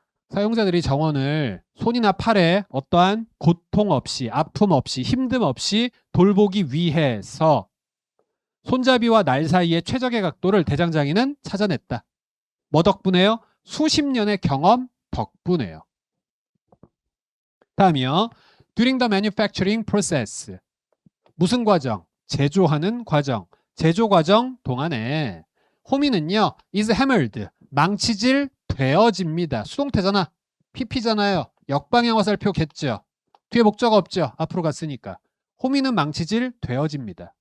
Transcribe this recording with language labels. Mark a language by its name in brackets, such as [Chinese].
[Korean] 사용자들이 정원을 손이나 팔에 어떠한 고통 없이, 아픔 없이, 힘듦 없이 돌보기 위해서 손잡이와 날 사이의 최적의 각도를 대장장이는 찾아냈다. 뭐 덕분에요? 수십 년의 경험 덕분에요. 다음이요. [English] During the manufacturing process. [Korean] 무슨 과정? 제조하는 과정. 제조 과정 동안에 호미는요. [English] is hammered. [Korean] 망치질 되어집니다. 수동태잖아. PP잖아요. 역방향 화살표겠죠. 뒤에 목적어 없죠. 앞으로 갔으니까. 호미는 망치질 되어집니다.